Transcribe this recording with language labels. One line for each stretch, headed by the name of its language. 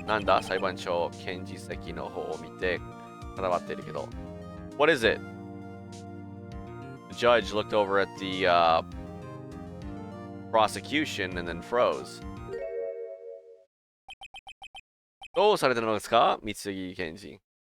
Japanese: なんだ裁判長検事席の方を見て固まってるけど.
English: What is it? The judge looked over at the prosecution and then froze.
Japanese: どうされたのですか三木検事.